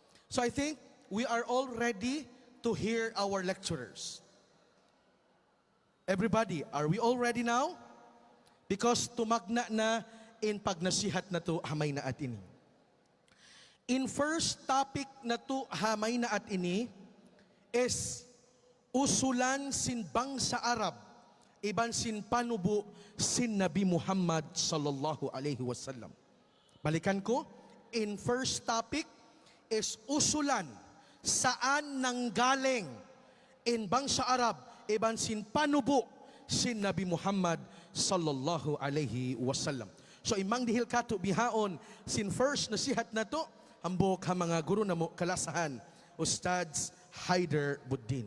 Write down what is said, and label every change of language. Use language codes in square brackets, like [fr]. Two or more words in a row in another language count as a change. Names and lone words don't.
[en] So I think we are all ready to hear our lecturers. Everybody, are we all ready now? [tsg] Because tumagna na in pagnasihat na to hamay na at ini. In [en] first topic [tsg] na to hamay na at ini is usulan sin bangsa Arab, iban sin panubo sin Nabi Muhammad [ar] صلى الله عليه وسلم. [tsg] Balikan ko, in [en] first topic [tsg] is usulan [tl] saan nanggaling [tsg] in bangsa Arab, iban sin panubo sin Nabi Muhammad [ar] صلى الله عليه وسلم. [tsg] So imang dihil kato bihaon sin first nasihat na to, ambok ha mga guru na mo kalasahan, Ustads Haider Buddin.